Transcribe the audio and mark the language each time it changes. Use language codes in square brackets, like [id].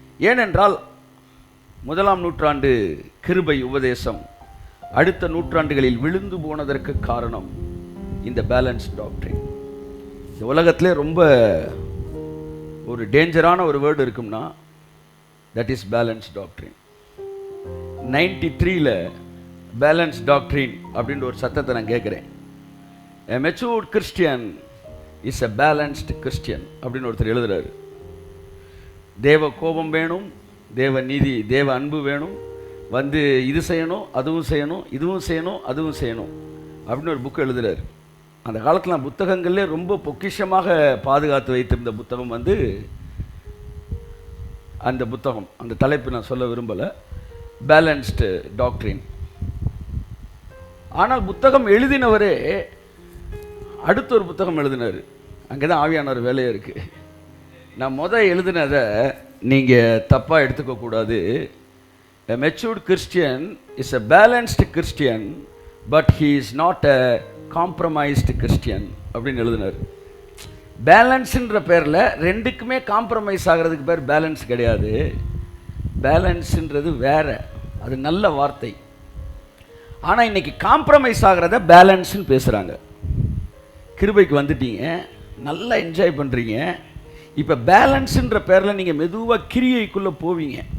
[ta] ஏனென்றால் 1ஆம் நூற்றாண்டு கிருபை உபதேசம் அடுத்த நூற்றாண்டுகளில் விழுந்து போனதற்கு காரணம் இந்த பேலன்ஸ் டாக்ட்ரின். இந்த உலகத்திலே ரொம்ப ஒரு டேஞ்சரான ஒரு வேர்டு இருக்கும்னா that is balance doctrine. 93ல் balance doctrine அப்படின்ற ஒரு சத்தத்தை நான் கேட்குறேன். [en] A matured Christian is a balanced Christian [ta] அப்படின்னு ஒருத்தர் எழுதுறாரு. தேவ கோபம் வேணும், தேவ நீதி, தேவ அன்பு வேணும், வந்து இது செய்யணும் அதுவும் செய்யணும், இதுவும் செய்யணும் அதுவும் செய்யணும் அப்படின்னு ஒரு புக்கு எழுதுறாரு. அந்த காலத்தில் புத்தகங்கள்லே ரொம்ப பொக்கிஷமாக பாதுகாத்து வைத்திருந்த புத்தகம் வந்து அந்த புத்தகம். அந்த தலைப்பு நான் சொல்ல விரும்பலை, பேலன்ஸ்டு டாக்ட்ரின். ஆனால் புத்தகம் எழுதினவரே அடுத்த ஒரு புத்தகம் எழுதினார். அங்கே தான் ஆவியானவர் வேலையாக இருக்குது. நான் எழுதினதை நீங்கள் தப்பாக எடுத்துக்கக்கூடாது. [en] A matured Christian is a balanced Christian, but he is not a compromised Christian [ta] அப்படின்னு எழுதினார். பேலன்ஸுன்ற பேரில் ரெண்டுக்குமே காம்ப்ரமைஸ் ஆகிறதுக்கு பேர் பேலன்ஸ் கிடையாது. பேலன்ஸுன்றது வேற, அது நல்ல வார்த்தை. ஆனால் இன்னைக்கு காம்ப்ரமைஸ் ஆகிறத பேலன்ஸ்ன்னு பேசுகிறாங்க. கிருபைக்கு வந்துட்டீங்க, நல்லா என்ஜாய் பண்ணுறீங்க. இப்போ பேலன்ஸுன்ற பேரில் நீங்கள் மெதுவாக கிரியைக்குள்ளே போவீங்க.